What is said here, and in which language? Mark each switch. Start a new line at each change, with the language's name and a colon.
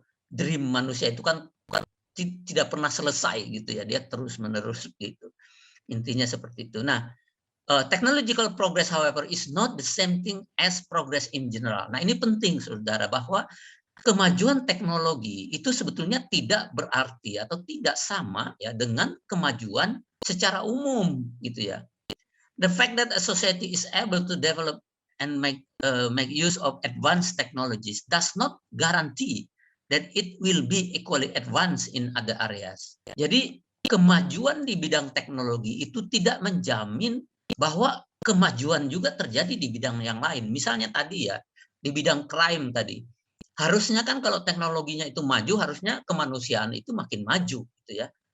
Indonesian: Dream manusia itu kan tidak pernah selesai gitu ya, dia terus menerus gitu. Intinya seperti itu.
English: Nah, technological progress however is not the same thing as progress in general.
Indonesian: Nah, ini penting saudara, bahwa kemajuan teknologi itu sebetulnya tidak berarti atau tidak sama ya dengan kemajuan secara umum gitu ya.
English: The fact that a society is able to develop and make use of advanced technologies does not guarantee that it will be equally advanced in other areas.
Indonesian: Jadi kemajuan di bidang teknologi itu tidak menjamin bahwa kemajuan juga terjadi di bidang yang lain. Misalnya tadi ya, di bidang crime tadi. Harusnya kan kalau teknologinya itu maju, harusnya kemanusiaan itu makin maju gitu ya.